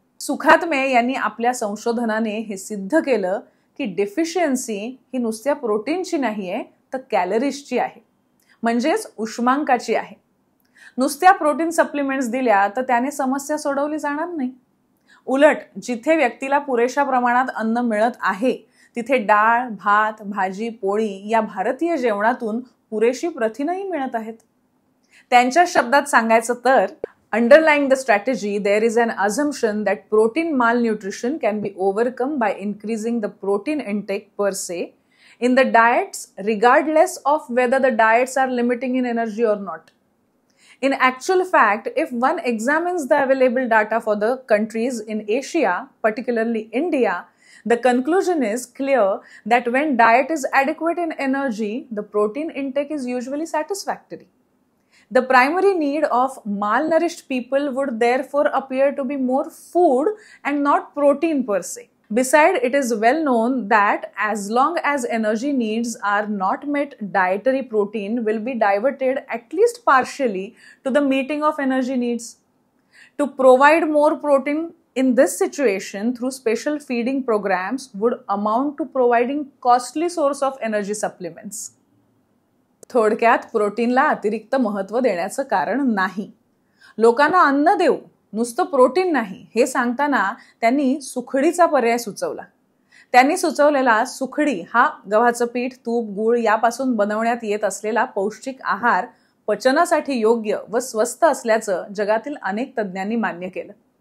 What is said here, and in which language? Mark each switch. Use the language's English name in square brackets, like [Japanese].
[Marathi] सुखात्मे यांनी आपल्या संशोधनाने हे सिद्ध केलं की डेफिशियन्सी ही नुसत्या प्रोटीनची नाहीये तर कॅलरीजची आहे, म्हणजेच उष्मांकाची आहे. नुसत्या प्रोटीन सप्लिमेंट्स दिल्या तर त्याने समस्या सोडवली जाणार नाही. उलट जिथे व्यक्तीला पुरेशा प्रमाणात अन्न मिळत आहे तिथे डाळ, भात, भाजी, पोळी या भारतीय जेवणातून पुरेशी प्रथिनही मिळत आहेत. त्यांच्या शब्दात सांगायचं तर [English] underlying the strategy there is an assumption that protein malnutrition can be overcome by increasing the protein intake per se in the diets regardless of whether the diets are limiting in energy or not. In actual fact, if one examines the available data for the countries in Asia, particularly India, The conclusion is clear that when diet is adequate in energy, the protein intake is usually satisfactory. The primary need of malnourished people would therefore appear to be more food and not protein per se. Besides, it is well known that as long as energy needs are not met, dietary protein will be diverted at least partially to the meeting of energy needs. To provide more protein in this situation through special feeding programs would amount to providing costly source of energy supplements. [Marathi] थोडक्यात प्रोटीनला अतिरिक्त महत्त्व देण्याचं कारण नाही. लोकांना अन्न देऊ, नुसतं प्रोटीन नाही हे सांगताना त्यांनी सुखडीचा पर्याय सुचवला. त्यांनी सुचवलेला सुखडी हा गव्हाचं पीठ, तूप, गूळ यापासून बनवण्यात येत असलेला पौष्टिक आहार पचनासाठी योग्य व स्वस्त असल्याचं जगातील अनेक तज्ज्ञांनी मान्य केलं.